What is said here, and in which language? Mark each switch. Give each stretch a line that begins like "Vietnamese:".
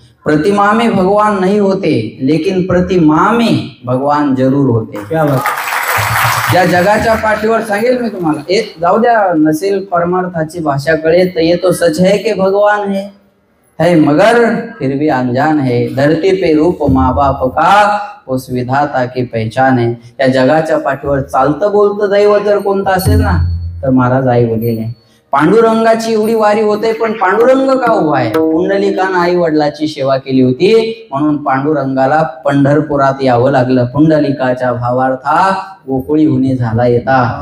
Hindi: प्रतिमा में भगवान नहीं होते लेकिन प्रतिमा में भगवान जरूर होते. क्या बात.
Marathi: या जगाच्या पाठीवर सांगेल मी तुम्हाला, एक जाऊ द्या नसेल परमार्थाची भाषा कळे तर
Hindi: ये तो सच है कि भगवान है मगर फिर भी अनजान है. धरती पे रूप माँ बाप का उस विधाता की पहचान है.
Marathi: या जगाच्या पाठीवर चालतं बोलतं दैव जर कोणतं असेल ना तर महाराज आई वडील आहे. पांडुरंगाची एवढी वारी होते पण पांडुरंग का उभा आहे? पुंडलिकानं आई वडिलाची सेवा केली होती म्हणून पांडुरंगाला पंढरपुरात यावं लागलं. पुंडलिकाच्या भावार्था गोकुळी हुनी झाला येता.